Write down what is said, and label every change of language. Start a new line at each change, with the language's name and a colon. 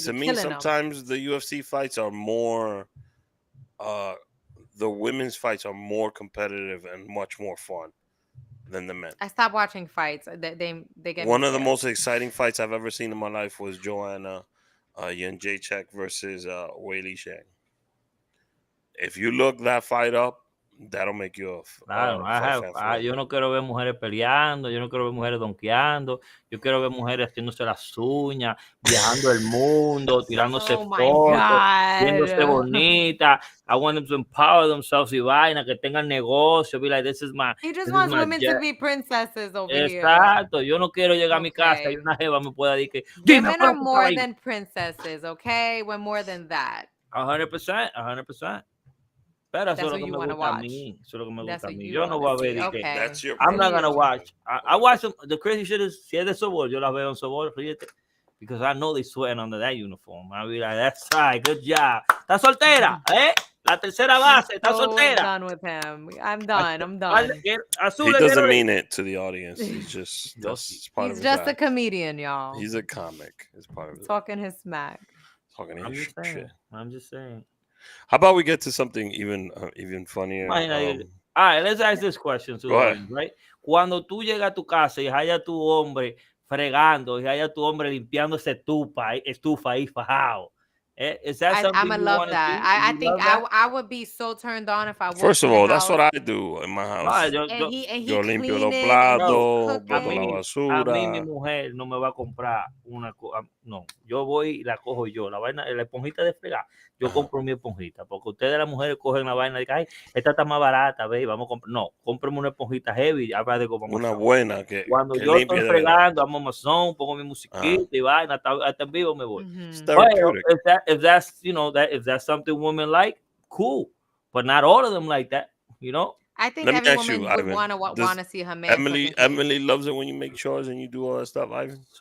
English: To me, sometimes the UFC fights are more. The women's fights are more competitive and much more fun than the men. I stopped watching fights. They get one of the most exciting fights I've ever seen in my life was Joanna Jędrzejczyk versus Weili Zhang. If you look that fight up, that'll make you
Spanish: yo no quiero ver mujeres peleando, yo no quiero ver mujeres donkeando, yo quiero ver mujeres haciéndose las uñas, viajando el mundo, tirándose fotos, viéndose bonita.
English: I want them to empower themselves
Spanish: y vaina, que tengan negocio.
English: Be like, this is my. He just wants women to be princesses over here.
Spanish: Exacto. Yo no quiero llegar a mi casa y una jeva me pueda decir que.
English: Women are more than princesses, okay? We're more than that. 100%.
Spanish: Pero eso es lo que me gusta a mí. Eso es lo que me gusta a mí. Yo no voy a ver.
English: Okay. I'm not gonna watch. I watch them. The crazy shit is,
Spanish: si es de Sobol, yo las veo en Sobol, fíjate.
English: Because I know they sweating under that uniform. I'll be like, that's right, good job.
Spanish: ¿Estás soltera? La tercera base, ¿estás soltera?
English: I'm done with him. I'm done. He doesn't mean it to to the audience. He's just He's just a comedian, y'all. He's a comic. It's part of it. Talking his smack. Talking his shit. I'm just saying. How about we get to something even funnier? All right, let's ask this question to the right?
Spanish: Cuando tú llegas a tu casa y haya tu hombre fregando y haya tu hombre limpiando esa estufa ahí fajado.
English: Is that something I'm gonna love that. I think I would be so turned on if I walked First of all, that's what I do in my house.
Spanish: Yo limpio los platos, boto la basura. A mí mi mujer no me va a comprar una cosa. No, yo voy y la cojo yo. La vaina, la esponjita de fregar, yo compro mi esponjita. Porque ustedes las mujeres cogen la vaina y dicen, ay, esta está más barata, ve, vamos a comprar. No, cómprame una esponjita heavy. Una buena que cuando yo estoy fregando, amo Amazon, pongo mi musiquita y vaina, hasta en vivo me voy.
English: Well, if that's, you know, if that's something women like, cool. But not all of them like that, you know? I think every woman would want to see her man. Emily loves it when you make chores and you do all that stuff, Ivan.